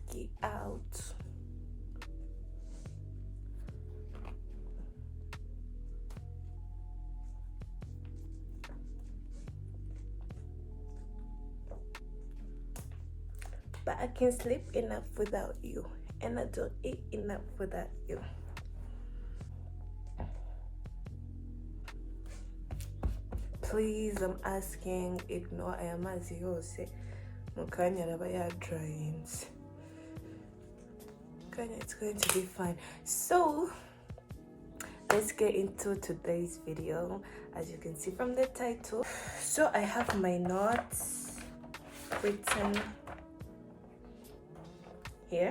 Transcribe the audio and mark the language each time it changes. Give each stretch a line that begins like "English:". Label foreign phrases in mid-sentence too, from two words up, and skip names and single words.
English: But I can sleep enough without you, and I don't eat enough without you. Please, I'm asking, ignore
Rundi: aya mazi yose mukanya araba yadryings.
English: It's going to be fine. So let's get into today's video. As you can see from the title, so I have my notes written here.